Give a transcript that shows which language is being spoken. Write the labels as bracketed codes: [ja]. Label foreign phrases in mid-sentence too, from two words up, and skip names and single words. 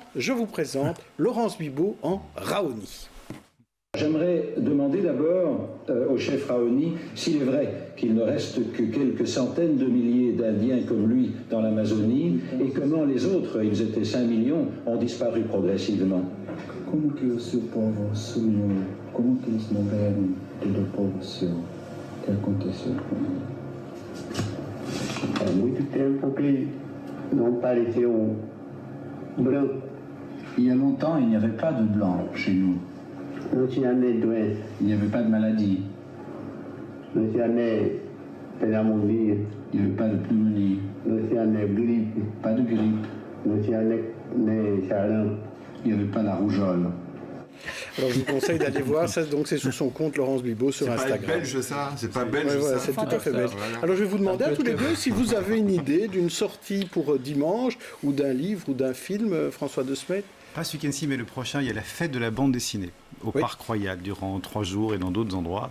[fr] Je vous présente Laurence Bibot en Raoni. J'aimerais demander d'abord au chef Raoni s'il est vrai qu'il ne reste que quelques centaines de milliers d'Indiens comme lui dans l'Amazonie et comment les autres, ils étaient 5 millions, ont disparu progressivement. [pt] Como que o seu povo sumiu? Como que eles morreram? Todo o povo seu? O que aconteceu com ele? Há muito tempo que não apareceu branco. [fr] Il y a longtemps, il n'y avait pas de blanc chez nous. [pt] Não tinha nem doença. [fr] Il n'y avait pas de maladie. [pt] Não tinha nem pneumonia. [fr] Il n'y avait pas de pneumonie. [pt] Não tinha nem gripe. [fr] Pas de grippe. [pt] Não tinha nem sarampo. [fr] Il n'y avait pas la rougeole. Alors je vous conseille d'aller voir ça, donc c'est sur son compte Laurence Bibot sur Instagram. C'est pas belge ça? C'est pas belge voilà, ça? c'est tout à fait belge. Voilà. Alors je vais vous demander à tous les deux si vous avez une idée d'une sortie pour dimanche, ou d'un livre, ou d'un film, François De Smet. Pas ce week-end-ci, mais le prochain, il y a la fête de la bande dessinée au Parc Royal durant 3 jours et dans d'autres endroits.